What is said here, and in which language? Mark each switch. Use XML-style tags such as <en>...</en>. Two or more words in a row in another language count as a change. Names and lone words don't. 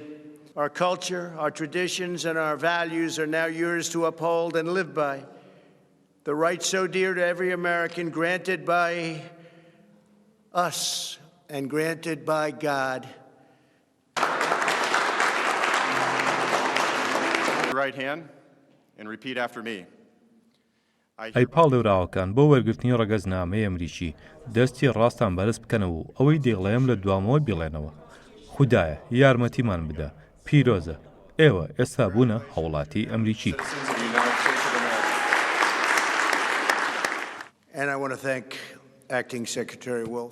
<en>Our culture, our traditions, and our values are now yours to uphold and live by. The rights so dear to every American granted by us and granted by God. right hand and repeat after me.</en> <ckb>ئەی پاڵێوراوەکان بۆ وەرگرتنی ڕەگەزنامەی ئەمریکی دەستی ڕاستان بەرز بکەنەوە و ئەوەی دێڵێم لە دوامەوە بڵێنەوە. خودایە یارمەتیمان بدە. پیرۆزە. ئێوە ئێستا بوونە هاوڵاتی ئەمریکی.</ckb> <en>And I want to thank Acting Secretary Wolf.</en>